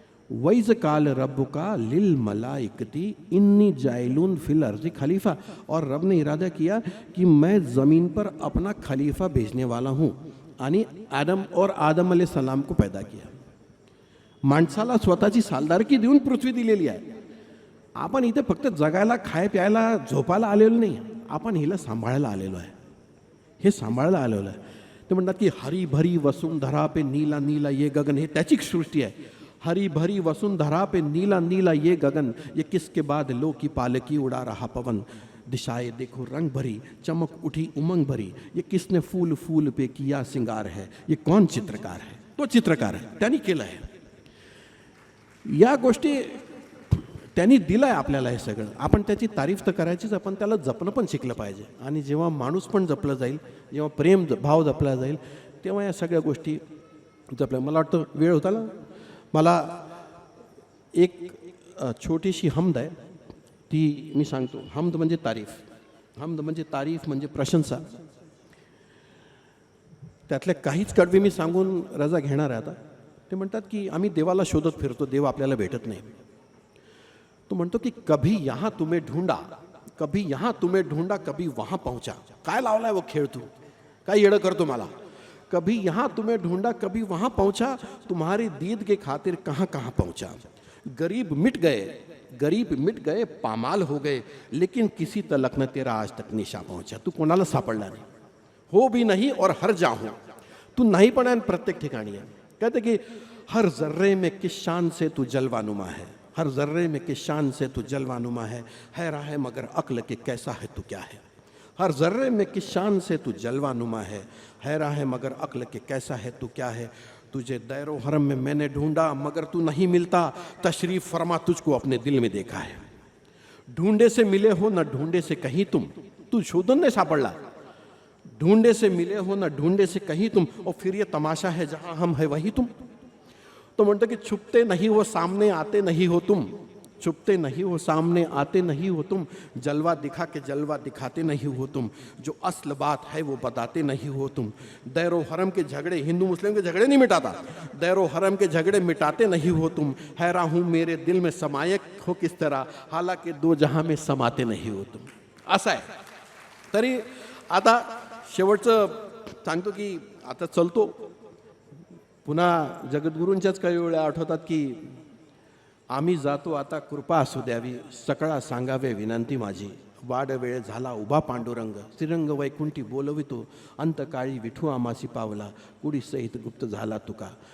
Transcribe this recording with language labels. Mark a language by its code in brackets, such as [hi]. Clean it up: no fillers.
[ar] वैज काल रब्बुका लिल मलाइकती इन्नी जाइलून फिल अर्ज़ी खलीफा. [hi] और रब ने इरादा किया कि मैं ज़मीन पर अपना खलीफा भेजने वाला हूँ. [mr] आणि [hi] आदम अलैहिस्सलाम को पैदा किया. [mr] माणसाला स्वतःची सालदारकी देऊन पृथ्वी दिलेली आहे. आपण इथे फक्त जगायला, खाय प्यायला, झोपायला आलेलो नाही, आपण हिला सांभाळायला आलेलो आहे, हे सांभाळायला आलेलो आहे. ते म्हणतात की [hi] हरी भरी वसुंधरा पे नीला नीला ये गगन, [mr] हे त्याची सृष्टी आहे. [hi] हरी भरी वसुंधरा पे नीला नीला ये गगन, ये किसके बाद लो की पालकी उड़ा रहा पवन. दिशाए देखो रंग भरी, चमक उठी उमंग भरी, ये किसने फूल फूल पे किया सिंगार है. ये कौन चित्रकार है? [mr] तो चित्रकार आहे, त्यांनी केलं आहे. या गोष्टी त्यांनी दिलं आहे आपल्याला. हे सगळं आपण त्याची तारीफ तर करायचीच, आपण त्याला जपणं पण शिकलं पाहिजे. आणि जेव्हा माणूस पण जपलं जाईल, जेव्हा प्रेम भाव जपला जाईल, तेव्हा या सगळ्या गोष्टी जपल्या. मला वाटतं वेळ होता ना. मला एक छोटीशी हमद आहे, ती मी सांगतो. हमद म्हणजे तारीफ, हमद म्हणजे तारीफ म्हणजे प्रशंसा. त्यातल्या काहीच कडवे मी सांगून रजा घेणार आहे आता. ते म्हणतात की आम्ही देवाला शोधत फिरतो, देव आपल्याला भेटत नाही. तो म्हणतो की [hi] कभी यहाँ तुम्हें ढूंढा, कभी यहाँ तुम्हें ढूंढा, कभी वहाँ पहुँचा. [mr] काय लावलाय वो खेळ तू, काय येडं करतो मला. [hi] कभी यहाँ तुम्हें ढूंढा कभी वहाँ पहुँचा, तुम्हारी दीद के खातिर कहाँ कहाँ पहुँचा. गरीब मिट गए पामाल हो गए, लेकिन किसी तलक न तेरा आज तक निशा पहुँचा. [mr] तू कोणाला सापडला नाही, [hi] हो भी नहीं और हर जाहूँ. [mr] तू नाही पण आहे, प्रत्येक ठिकाणी आहे. [hi] कहते कि हर जर्रे में किस शान से तू जलवानुमा है, हर जर्रे में किस शान से तू जलवानुमा है राह मगर अक्ल के कैसा है तू क्या है. हर जर्रे में किस शान से तू जलवानुमा है राह मगर अक्ल के कैसा है तू क्या है. तुझे दैरो हरम में मैंने ढूंढा मगर तू नहीं मिलता, तशरीफ फरमा तुझको अपने दिल में देखा है. ढूंढे से मिले हो न ढूंढे से कहीं तुम, [mr] तू शोधून नाही सापडला. [hi] ढूंढे से मिले हो न ढूंढे से कहीं तुम, और फिर ये तमाशा है जहां हम है वही तुम. [mr] तो म्हणतो की [hi] छुपते नहीं हो सामने आते नहीं हो तुम, छुपते नहीं हो सामने आते नहीं हो तुम, जलवा दिखा के जलवा दिखाते नहीं हो तुम, जो असल बात है वो बताते नहीं हो तुम. दैरो हरम के झगड़े, हिंदू मुस्लिम के झगड़े नहीं मिटाता, दैरो हरम के झगड़े मिटाते नहीं हो तुम. हैरान हूँ मेरे दिल में समाये हो किस तरह, हालांकि दो जहां में समाते नहीं हो तुम. [mr] असं आहे. तरी आता शेवटचं सांगतो की आता चलतो. पुन्हा जगद्गुरूंच्याच काही वेळा आठवतात की आम्ही जातो आता कृपा असू द्यावी, सकळा सांगावे विनंती माझी. वाड वेळ झाला उभा पांडुरंग, श्रीरंग वैकुंठी बोलवितो, अंतकाळी विठू आमासी पावला, कुडी सहित गुप्त झाला तुका.